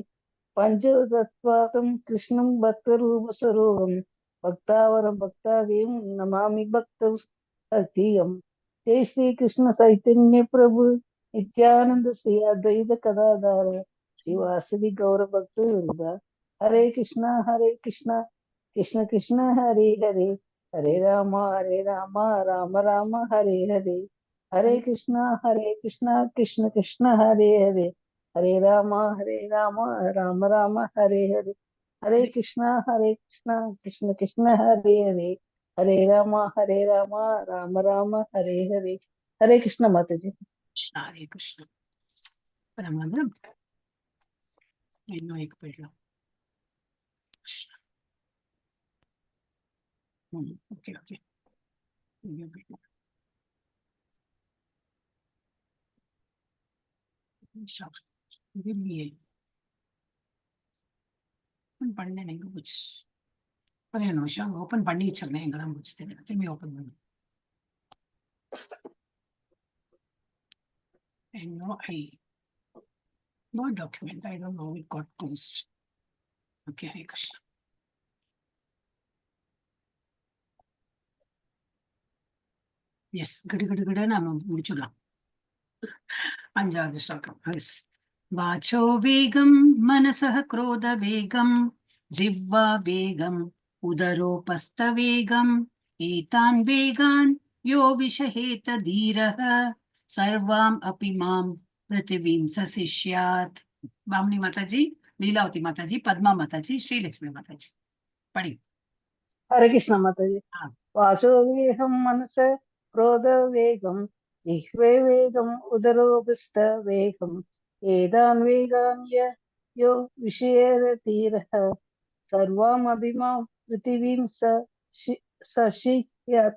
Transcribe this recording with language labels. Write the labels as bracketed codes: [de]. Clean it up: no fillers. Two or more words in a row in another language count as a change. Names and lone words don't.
[sa] पंचतत्त्वात्मकं कृष्णं भक्तरूपस्वरूपं भक्तावरं भक्तादिं नमामि भक्त सत्यम. जय श्री कृष्ण चैतन्य प्रभु नित्यानंद श्री अद्वैत कदाधार श्रीवासदि गौर भक्त वृंद हरे कृष्णा कृष्ण कृष्ण हरे हरे हरे राम राम राम हरे हरे हरे कृष्णा कृष्ण कृष्ण हरे हरे हरे राम राम राम हरे हरे हरे कृष्णा कृष्ण कृष्ण हरे हरे हरे राम राम राम हरे हरे हरे कृष्ण [hi] माता जी। [ta] கிருஷ்ணா ஹரே கிருஷ்ணா. இப்ப நம்ம வந்து இன்னும் एक போயிடலாம். கிருஷ்ணா. ஓகே ஓகே. இங்க போயிடலாம். இது இல்லையே. ஓப்பன் பண்ணேன், எங்க போச்சு? ஒரே ஒரு நிமிஷம் ஓப்பன் பண்ணி வச்சிருந்தேன், எங்கதான் போச்சு தெரியல. திரும்பி ஓப்பன் பண்ணு. [en] No document. I don't know. It got closed. Okay, Hare Krishna. Yes, good. [ta] நம்ம முடிச்சுடலாம். அஞ்சாவது ஸ்லோகம். Yes. [sa] वाचो वेगं मनसः क्रोध वेगं जिह्वा वेगं उदरोपस्थ वेगं एतान् वेगान् यो विषहेत धीरः सर्वाम् अपि माम् पृथिवीम् सशिष्यात्. [ta] பாமினி மாதாஜி, லீலாவதி மாதாஜி, பத்மா மாதாஜி, ஸ்ரீலக்ஷ்மி மாதாஜி படி. [hi] हरे कृष्ण माता जी। हाँ। [sa] वाचो वेगम मनस क्रोध वेगम जिह्वे वेगम उदरोपस्थ वेगम एतान् वेगान् यो विषयेरतीरः सर्वामभिमां पृथिवीं सशिष्यात्।